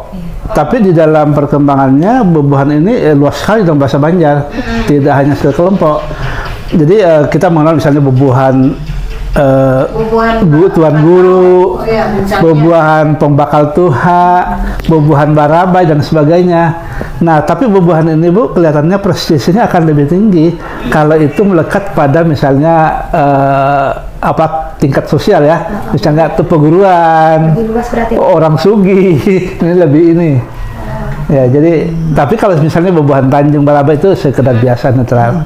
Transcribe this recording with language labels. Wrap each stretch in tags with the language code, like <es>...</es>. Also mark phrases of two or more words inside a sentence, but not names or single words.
<id>Tapi di dalam perkembangannya bubuhan ini luas sekali dalam bahasa Banjar, tidak hanya sekelompok. Jadi kita mengenal misalnya bubuhan tuan guru, bubuhan pembakal tuha, bubuhan barabai dan sebagainya. Nah, tapi bubuhan ini Bu kelihatannya prestisnya akan lebih tinggi kalau itu melekat pada misalnya tingkat sosial ya, misalnya itu perguruan, Lebih luas berarti. orang sugih, ini lebih ini. Ya, jadi tapi kalau misalnya bubuhan Tanjung Balaba itu sekedar biasa netral.</id>